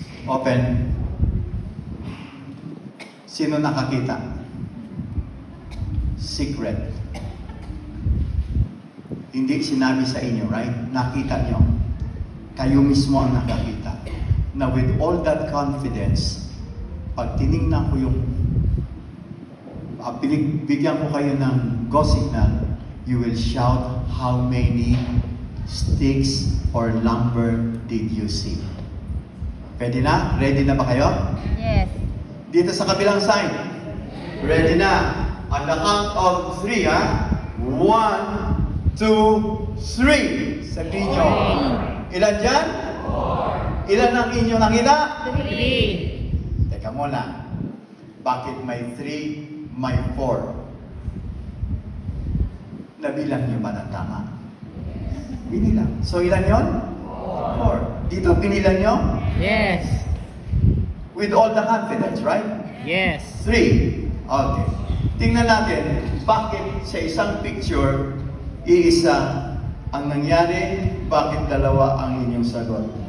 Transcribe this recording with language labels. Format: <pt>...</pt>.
<en>Open.</en> <tl>Sino nakakita? Secret. Hindi sinabi sa inyo,</tl> <en>right?</en> <tl>Nakita nyo. Kayo mismo ang nakakita.</tl> <en>Now with all that confidence,</en> <tl>pag tinignan ko yung bigyan ko kayo ng</tl> <en>go signal, you will shout how many sticks or lumber did you see?</en> <tl>Pwede na? Ready na ba kayo?</tl> <en>Yes.</en> <tl>Dito sa kabilang side. Ready na?</tl> <en>On the count of 3,</en> <tl>ha? 1, 2, 3. Sabihin nyo. Ilan dyan? 4. Ilan ang inyo nakita? 3. Teka muna. Bakit may 3, may 4? Nabilang nyo ba ng tama? Binilang. So ilan yon? 4. Dito binilang nyo?</tl> <en>Yes. With all the confidence, right? Yes. 3. Okay.</en> <tl>Tingnan natin, bakit sa isang picture, iisa ang nangyari, bakit dalawa ang inyong sagot?</tl>